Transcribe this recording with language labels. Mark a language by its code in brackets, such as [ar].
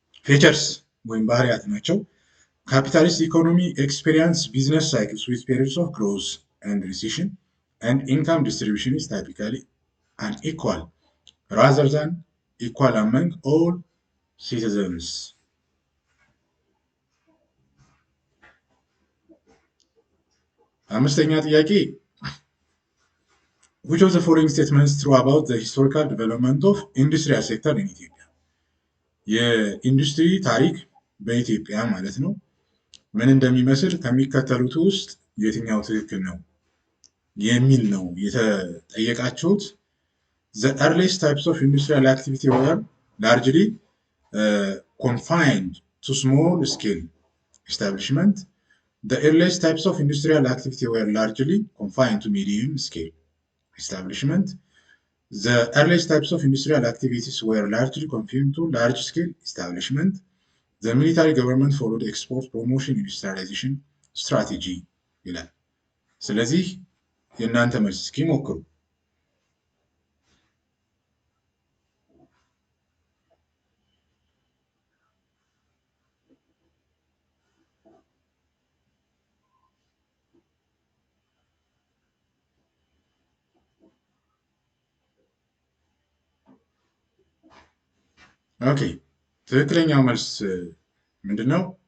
[am] ፊቸርስ ወይም ባህሪያት ናቸው። [en] ካፒታሊስት ኢኮኖሚ ኤክስፔሪንስ ቢዝነስ ሳይክልስ ዊዝ ፔሪድስ ኦፍ ግሮዝ ኤንድ ሪሴሽን and income distribution is typically unequal rather than equal among all citizens። [am] አምስተኛ ጥያቄ [en] which of the following statements true about the historical development of industrial sector in Ethiopia? [am] የኢንዱስትሪ ታሪክ በኢትዮጵያ ማለት ነው ምን እንደሚመስል ከሚከተሉት ውስጥ የትኛው ትክክል ነው የሚል ነው የተጠየቃችሁት። [en] The earliest types of industrial activity were largely confined to small scale establishment. The earliest types of industrial activity were largely confined to medium scale establishment. The earliest types of industrial activities were largely confined to large scale establishment. The military government followed export promotion industrialization strategy ይላል። [am] ስለዚህ የእናንተ መልስ እስኪ ሞክሩ። ኦኬ ትክክለኛው መልስ ምንድነው?